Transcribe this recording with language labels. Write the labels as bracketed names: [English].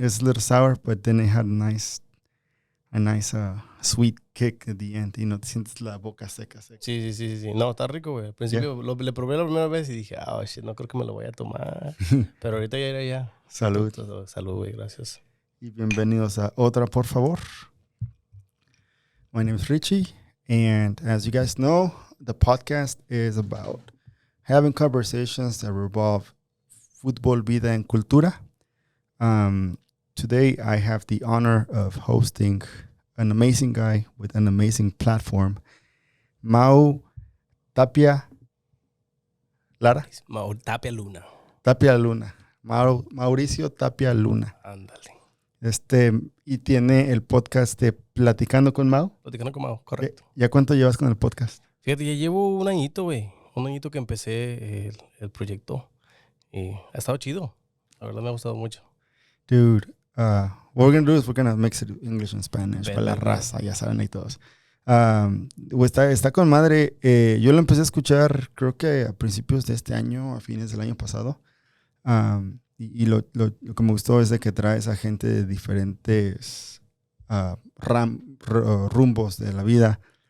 [English] It's a little sour, but then it had a nice sweet kick at the end. [Spanish] Y no te sientes la boca seca. Sí. No, está rico, güey. Al principio le probé la primera vez y dije, shit, no creo que me lo voy a tomar. Pero ahorita ya. Salud. Salud, güey, gracias. Y bienvenidos a Otra, por favor. [English] My name is Richie, and as you guys know, the podcast is about having conversations that revolve fútbol, vida, and cultura. Today, I have the honor of hosting an amazing guy with an amazing platform, Mau Tapia Lara. [Spanish] Mau Tapia Luna. Tapia Luna. Mauricio Tapia Luna. Ándale. Y tiene el podcast de Platicando Con Mau. Platicando con Mau, correcto. ¿Ya cuánto llevas con el podcast? Fíjate, ya llevo un añito, güey. Un añito que empecé el proyecto. Y ha estado chido. La verdad me ha gustado mucho. [English] Dude, what we're going to do is we're going to mix it English and Spanish. [Spanish] Para la raza, ya saben ahí todos. Está con madre. Yo lo empecé a escuchar creo que a principios de este año, a fines del año pasado. Y lo que me gustó es de que traes a gente de diferentes rumbos de la vida.